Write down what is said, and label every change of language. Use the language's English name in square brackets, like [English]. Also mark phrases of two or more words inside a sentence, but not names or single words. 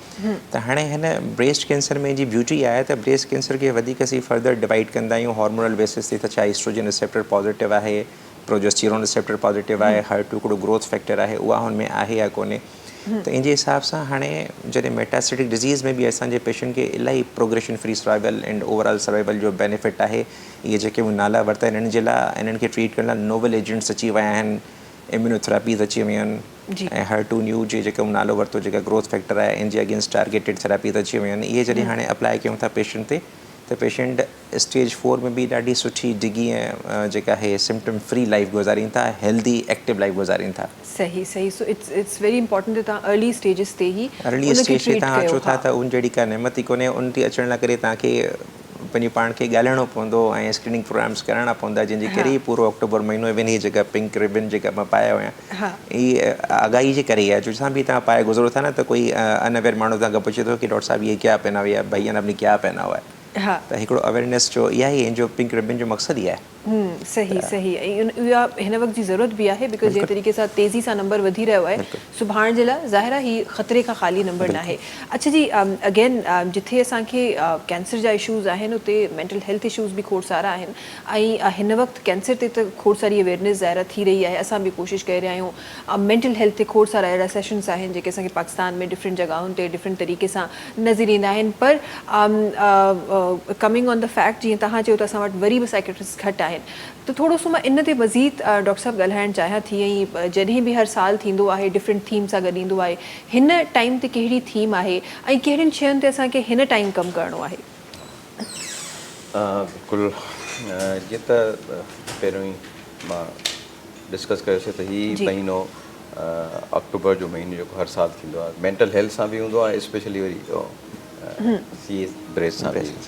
[Sindhi] त हाणे हिन [English] breast cancer [Sindhi] में जी ब्यूटी आहे त [English] breast cancer [Sindhi] खे वधीक असीं [English] further divide [Sindhi] कंदा आहियूं [English] hormonal basis [Sindhi] ते, त छा [English] estrogen receptor positive [Sindhi] आहे, [English] progesterone receptor positive [Sindhi] आहे, HER2 हिकिड़ो [English] growth factor [Sindhi] आहे, उहा हुन में आहे या कोन्हे। त इन जे हिसाब सां हाणे जॾहिं [English] metastatic disease [Sindhi] में बि असांजे पेशेंट खे इलाही [English] progression free survival and overall survival [Sindhi] जो बेनिफिट आहे। इहे जेके नाला वरिता आहिनि इन्हनि जे लाइ, इन्हनि खे ट्रीट करण लाइ [English] novel agents [Sindhi] अची विया आहिनि, इम्यूनोथेरेपीज़ अची वियूं आहिनि, ऐं [English] HER2 neu [Sindhi] जे जेको नालो वरितो जेका [English] growth factor [Sindhi] आहे, इन जे [English] against targeted therapies [Sindhi] अची वियूं आहिनि। इहे जॾहिं हाणे अप्लाई कयूं था पेशेंट ते, त [English] patient stage 4 [Sindhi] में बि ॾाढी सुठी डिघी ऐं जेका आहे [English] symptom free life [Sindhi] गुज़ारीनि था, [English] healthy active life [Sindhi] गुज़ारीनि था। सही सही। [English] so it's very important [Sindhi] त तव्हां [English] early stages [Sindhi] ते ई [English] early stage [Sindhi] ते तव्हां अचो था त उन जहिड़ी का नेमत ई कोन्हे। उन ते अचण लाइ करे तव्हांखे पंहिंजे पाण खे ॻाल्हाइणो पवंदो ऐं [English] screening programs [Sindhi] कराइणा पवंदा, जंहिंजे करे ई पूरो अक्टूबर महीनो इवन हीअ जेका [English] pink ribbon [Sindhi] जेका मां पाया हुया, इहे आगाही जे करे ई आहे। जो सां बि तव्हां पाए गुज़रो था न, त कोई अनअवेयर माण्हू तव्हांखां पुछे थो कि डॉक्टर साहब [Hindi] ये क्या पहना हुआ है, भैया ने अपनी क्या पहना हुआ है। [Sindhi] त हिकिड़ो अवेयरनेस जो इहा ई जो [English] pink ribbon [Sindhi] जो मक़सदु ई आहे। सही सही। ऐं इहा हिन वक़्त जी ज़रूरत बि आहे, बिकॉज़ जंहिं तरीक़े सां तेज़ी सां नंबर वधी रहियो आहे, सुभाणे जे लाइ ज़ाहिर आहे ही ख़तरे खां ख़ाली नंबर न आहे। अच्छा जी, अगेन जिथे असांखे कैंसर जा इशूज़ आहिनि उते [English] mental health issues [Sindhi] बि खोड़ सारा आहिनि, ऐं हिन वक़्तु कैंसर ते त खोड़ सारी अवेयरनेस ज़ाहिर थी रही आहे। असां बि कोशिशि करे रहिया आहियूं। [English] mental health [Sindhi] ते खोड़ सारा अहिड़ा सेशन्स आहिनि जेके असांखे पाकिस्तान में डिफरेंट जॻहियुनि ते डिफरेंट तरीक़े सां नज़र ईंदा आहिनि। [English] पर coming on the fact, [Sindhi] जीअं तव्हां चयो त असां वटि वरी बि साइकेट्रिस्ट घटि आहिनि, त थोरो सो मां इन ते मज़ीद डॉक्टर साहब ॻाल्हाइणु चाहियां थी। ऐं जॾहिं बि हर साल थींदो आहे [English] different theme [Sindhi] सां गॾु ईंदो आहे, हिन टाइम ते कहिड़ी थीम आहे ऐं कहिड़ियुनि शयुनि ते असांखे हिन टाइम कमु करिणो आहे? बिल्कुलु, जीअं त पहिरियों ई मां डिस्कस कयोसीं त हीउ महीनो अक्टूबर जो महीनो जेको हर साल थींदो आहे, [English] mental health [Sindhi] सां बि हूंदो आहे, स्पेशली वरी सी ब्रेस्ट सां बि।